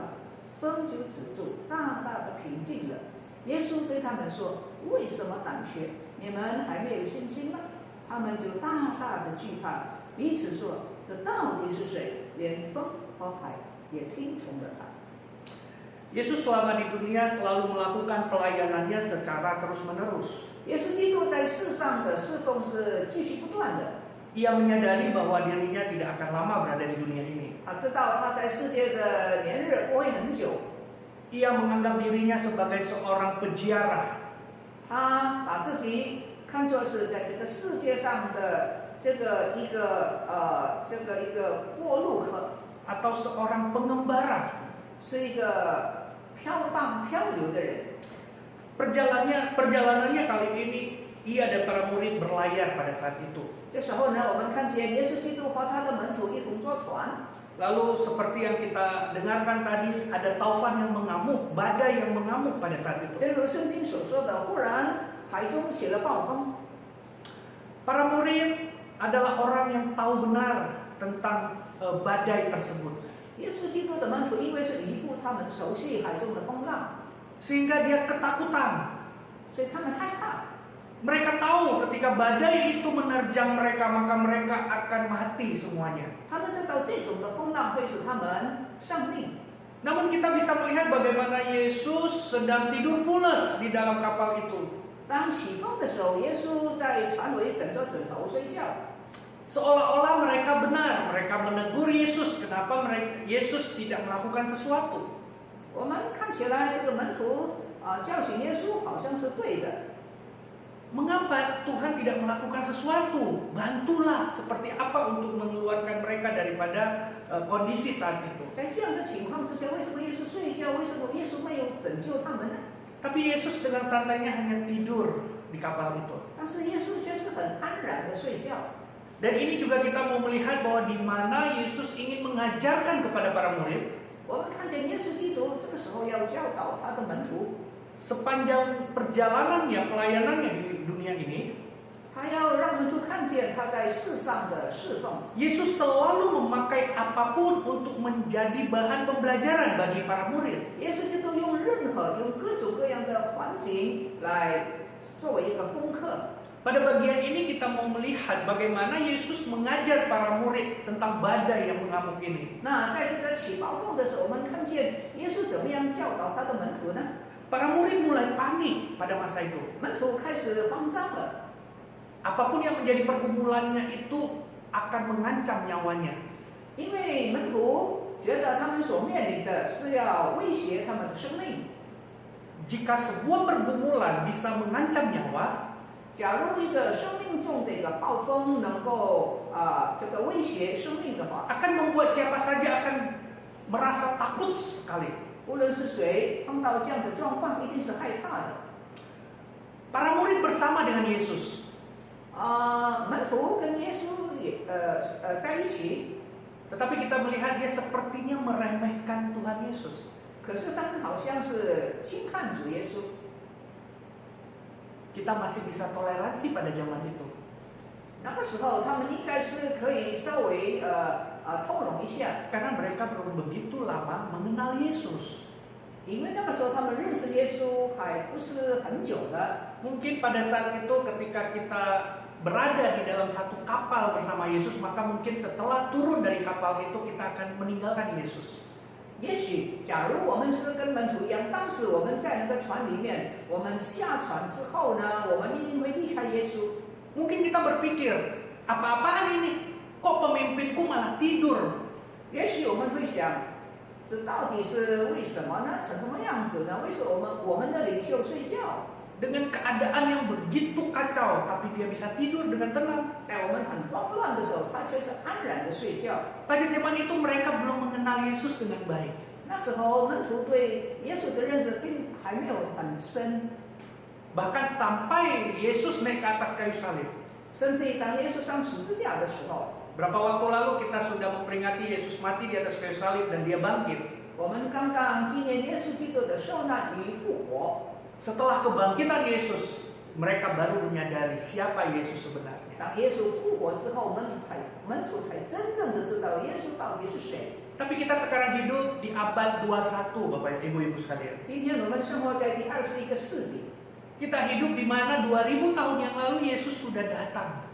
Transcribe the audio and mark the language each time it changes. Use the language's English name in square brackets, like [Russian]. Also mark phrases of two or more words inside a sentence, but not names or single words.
[Chinese] 风就止住，大大的平静了。耶稣对他们说：“为什么胆怯？你们还没有信心吗？” 他们就大大的惧怕，彼此说：“这到底是谁？连风和海也听从了他。” [Indonesian] Yesus selama di dunia selalu melakukan pelayanannya secara terus-menerus. [Chinese] 耶稣基督在世上的侍奉是继续不断的。 [Indonesian] Ia menyadari bahwa dirinya tidak akan lama berada di dunia ini. [Chinese] 他知道他在世界的年日不会很久。 [Indonesian] Ia menganggap dirinya sebagai seorang peziarah. [Chinese] 他把自己看作是在这个世界上的这个一个过路客， [Indonesian] Atau seorang pengembara. [Chinese] 是一个飘荡漂流的人。 [Indonesian] Perjalanannya kali ini ia dan para murid berlayar pada saat itu. [Chinese] 这时候呢，我们看见耶稣基督和他的门徒一同坐船。 [Indonesian] Lalu seperti yang kita dengarkan tadi, ada taufan yang mengamuk, badai yang mengamuk pada saat itu. [Chinese] 正如圣经所说的，忽然海中起了暴风。 [Indonesian] Para murid adalah orang yang tahu benar tentang badai tersebut. [Chinese] 耶稣基督的门徒因为是渔夫，他们熟悉海中的风浪， [Indonesian] Sehingga dia ketakutan. [Chinese] 所以他们害怕。 [Indonesian] Mereka tahu ketika badai itu menerjang mereka, maka mereka akan mati semuanya. [Chinese] 他们知道这种的风浪会使他们丧命。 [Indonesian] Namun kita bisa melihat bagaimana Yesus sedang tidur pulas di dalam kapal itu. [Chinese] 当起风的时候，耶稣在船尾枕着枕头睡觉。 [Indonesian] Seolah-olah mereka benar, mereka menegur Yesus. Kenapa Yesus tidak melakukan sesuatu? [Chinese] 我们看起来这个门徒叫醒耶稣好像是对的。 [Indonesian] Mengapa Tuhan tidak melakukan sesuatu? Bantulah seperti apa untuk mengeluarkan mereka daripada kondisi saat itu. [Chinese] 在这样的情况之下，为什么耶稣睡觉？为什么耶稣没有拯救他们呢？ [Indonesian] Tapi Yesus dengan santainya hanya tidur di kapal itu. [Chinese] 但是耶稣却是很安然的睡觉。 [Indonesian] Dan ini juga kita mau melihat bahwa di mana Yesus ingin mengajarkan kepada para murid. [Chinese] 我们看见耶稣基督这个时候要教导他的门徒， [Indonesian] Sepanjang perjalanannya, pelayanannya di dunia ini, [Chinese] 他要让门徒看见他在世上的侍奉。 [Indonesian] Yesus selalu memakai apapun untuk menjadi bahan pembelajaran bagi para murid. [Chinese] 耶稣基督用各种各样的环境来作为一个功课。 [Indonesian] Pada bagian ini kita mau melihat bagaimana Yesus mengajar para murid tentang badai yang mengamuk ini. [Chinese] 那在这个起暴风的时候，我们看见耶稣怎么样教导他的门徒呢？ [Indonesian] Para murid mulai panik pada masa itu. [Chinese] 门徒开始慌张了， [Indonesian] Apapun yang menjadi pergumulannya itu akan mengancam nyawanya. [Chinese] 因为门徒觉得他们所面临的是要威胁他们的生命。 [Indonesian] Jika sebuah pergumulan bisa mengancam nyawa, [Chinese] 假如一个生命中的一个暴风能够这个威胁生命的话， [Indonesian] akan membuat siapa saja akan merasa takut sekali. [Chinese] 无论是谁碰到这样的状况，一定是害怕的。 [Indonesian] Para murid bersama dengan Yesus. [Chinese] 门徒跟耶稣也在一起， [Indonesian] Tetapi kita melihat dia sepertinya meremehkan Tuhan Yesus. [Chinese] 可是他们好像是轻看主耶稣。 [Indonesian] Kita masih bisa toleransi pada zaman itu. [Chinese] 那个时候，他们应该是可以稍微通融一下， [Indonesian] Karena mereka belum begitu lama mengenal Yesus. [Chinese] 因为那个时候他们认识耶稣还不是很久的。 [Indonesian] Mungkin pada saat itu ketika kita berada di dalam satu kapal bersama Yesus, maka mungkin setelah turun dari kapal itu kita akan meninggalkan Yesus. [Chinese] 也许，假如我们是跟门徒一样，当时我们在那个船里面，我们下船之后呢，我们一定会离开耶稣。 [Indonesian] Mungkin kita berpikir, apa-apaan ini? Kok pemimpinku malah tidur? [Chinese] 也许我们会想，这到底是为什么呢？成什么样子呢？为什么我们的领袖睡觉？ [Indonesian] Dengan keadaan yang begitu kacau, tapi dia bisa tidur dengan tenang. [Chinese] 在我们很慌乱的时候，他却是安然的睡觉。 [Indonesian] Pada zaman itu mereka belum mengenal Yesus dengan baik. [Chinese] 那时候门徒对耶稣的认识并还没有很深， [Indonesian] Bahkan sampai Yesus naik ke atas kayu salib. [Chinese] 甚至于当耶稣上十字架的时候， [Indonesian] Berapa waktu lalu kita sudah memperingati Yesus mati di atas kayu salib dan dia bangkit. [Chinese] 我们刚刚纪念耶稣基督的受难与复活。 [Indonesian] Setelah kebangkitan Yesus, mereka baru menyadari siapa Yesus sebenarnya. [Chinese] 当耶稣复活之后，门徒才真正的知道耶稣到底是谁。 [Indonesian] Tapi kita sekarang hidup di abad 21, Bapak Ibu sekalian. [Chinese] 今天我们生活在第21个世纪， [Indonesian] Kita hidup di mana 2000 tahun yang lalu Yesus sudah datang.